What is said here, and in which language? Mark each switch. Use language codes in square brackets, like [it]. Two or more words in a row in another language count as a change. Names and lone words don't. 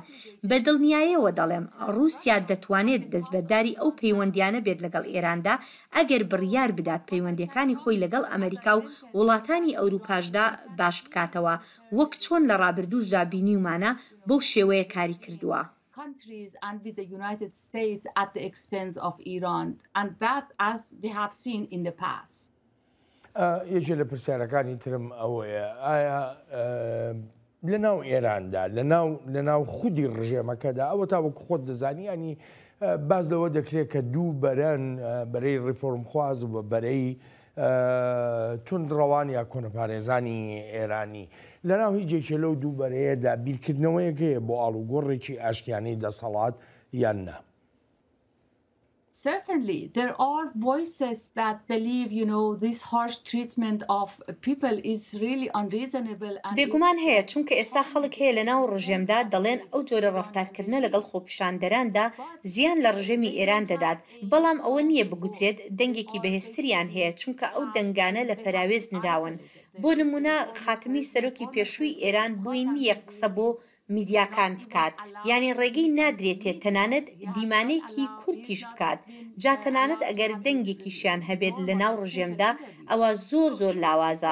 [ckb] بە دڵنیاییەوە دەڵێم رووسیا دەتوانێت دەستبەرداری ئەو پەیوەندیانە بێت لەگەڵ ئێراندا ئەگەر بڕیار بدات پەیوەندیەکانی خۆی لەگەڵ ئەمریکا و وڵاتانی ئەوروپاشدا باش بکاتەوە وەک چۆن لە ڕابردووشدا بینیومانە بەو شێوەیە کاری کردووە. [en] countries and with the United States at the expense of Iran, and that as we have seen in the past. [ckb] یەکێ لە پرسیارەکانی ترم ئەوەیە ئایا لەناو ئێراندا لەناو خودی ڕژێمەکەدا ئەوە تاوەکو خۆت دەزانی ینی باز لەوە دەکرێت کە دوو بەرەن بەرەی ڕیفۆرمخواز و بەرەی توندڕەوان یا کۆنەپارێزانی ئێرانی لەناو هیچێکێ لەو دوو بەرەیەدا بیرکردنەوەیەکەیە بۆ ئاڵوگۆڕێکی ئاشتیانەی دەسەڵات یان نا؟ [en] Certainly, there are voices that believe, this harsh treatment of people is really unreasonable. [ckb] بێگومان هەیە چونکە ئێستا خەڵک هەیە لە ناو ڕژێمدا دەڵێن ئەو جۆرە ڕەفتارکردنە لەگەڵ خۆپیشاندەراندا زیان لە ڕژێمی ئێران دەدات، بەڵام ئەوە نییە بگوترێت دەنگێکی بەهێزتریان هەیە چونکە ئەو دەنگانە لە پەراوێز نراون. بۆ نمونە خاتمی سەرۆکی پێشووی ئێران بووی نییە قسە بۆ میدیاکان بکات، یعنی ڕێگەی نادرێتێت تەنانەت دیمانەیەکی کورتیش بکات، جا تەنانەت ئەگەر دەنگێکیشیان هەبێت لە ناو ڕژێمدا ئەوە زۆر لاوازە.